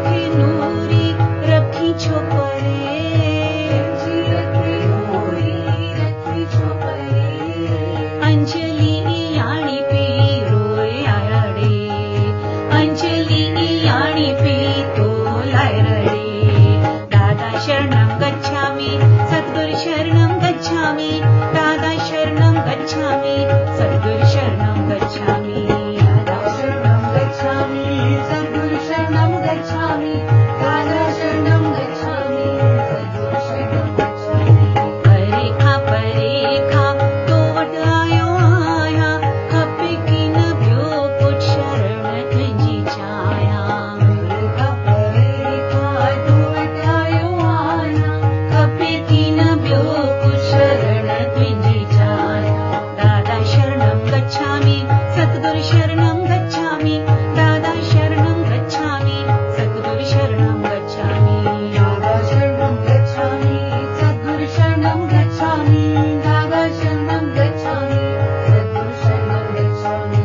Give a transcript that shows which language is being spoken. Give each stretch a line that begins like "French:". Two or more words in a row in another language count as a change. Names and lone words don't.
Sindhi: नूरी रखी छोपरे अंजलि याणी पे रोए आड़े अंजलि याणी पे तो लाय रडे
Pali: दादा शरणं गच्छामि सद्गुरु शरणं गच्छामि दादा शरणं गच्छामि सद्गुरु शरणं गच्छामि दादा शरणं गच्छामि सद्गुरु शरणं गच्छामि दादा शरणं गच्छामि सद्गुरु शरणं गच्छामि
Sindhi: परेखा तो वट आयो आया खपे की न ॿियो कुछ शरण तुंहिंजी छाया परेखा तो वट आयो आया खपे की न ॿियो कुछ शरण तुंहिंजी छाया
Pali: दादा शरणं गच्छामि सद्गुरु शरणं गच्छामि दादा शरणं गच्छामि सद्गुरु शरणं गच्छामि दादा शरणं गच्छामि सद्गुरु शरणं गच्छामि दादा शरणं गच्छामि सद्गुरु शरणं गच्छामि